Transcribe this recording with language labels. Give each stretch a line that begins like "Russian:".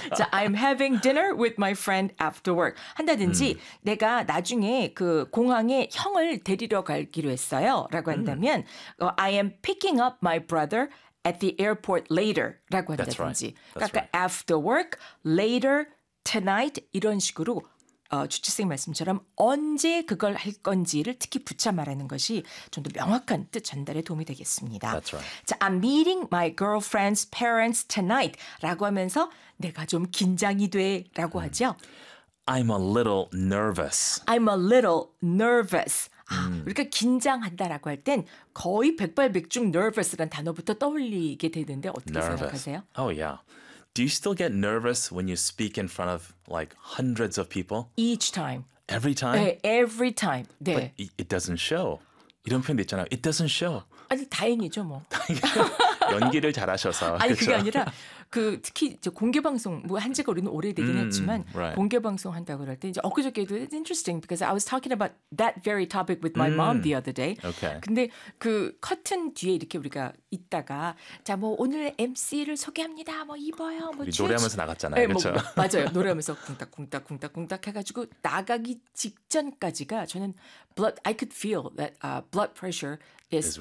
English: 자, I'm having dinner with my friend after work.
Korean: 한다든지 내가 나중에 그 공항에 형을 데리러 가기로 했어요. 라고 한다면
English: I am picking up my brother at the airport later.
Korean: 라고 한다든지.
English: That's right. That's
Korean: 그러니까
English: right. after work, later, tonight
Korean: 이런 식으로 주치생 말씀처럼 언제 그걸 할 건지를 특히 붙여 말하는 것이 좀 더 명확한 뜻 전달에 도움이 되겠습니다.
English: That's right.
Korean: 자,
English: I'm meeting my girlfriend's parents tonight
Korean: 라고 하면서 내가 좀 긴장이 돼 라고 하죠.
English: I'm a little nervous. I'm a little nervous.
Korean: 우리가 긴장한다라고 할 땐 거의 백발백중 nervous라는 단어부터 떠올리게 되는데 어떻게
English: nervous.
Korean: 생각하세요?
English: Oh, yeah. Do you still get nervous when you speak in front of like hundreds of people? Each time. Every time? 네, every time. 네. But it doesn't show.
Korean: 이런 표현도 있잖아요.
English: It doesn't show.
Korean: 아니, 다행이죠, 뭐. 연기를 잘하셔서. 아니, 그게 아니라 그 특히 이제 공개방송, 뭐 한 지가 우리는 오래되긴 했지만
English: right.
Korean: 공개방송 한다고 그럴 때 이제 엊그저께도
English: it's interesting because I was talking about that very topic with my mom the other day. Okay.
Korean: 근데 그 커튼 뒤에 이렇게 우리가 있다가 자, 뭐 오늘 MC를 소개합니다. 뭐 입어요. 뭐 우리 노래하면서 나갔잖아요. 네, 그렇죠? 뭐, 맞아요. 노래하면서 쿵딱쿵딱쿵딱쿵딱 해가지고 나가기 직전까지가 저는
English: blood, I could feel that blood pressure is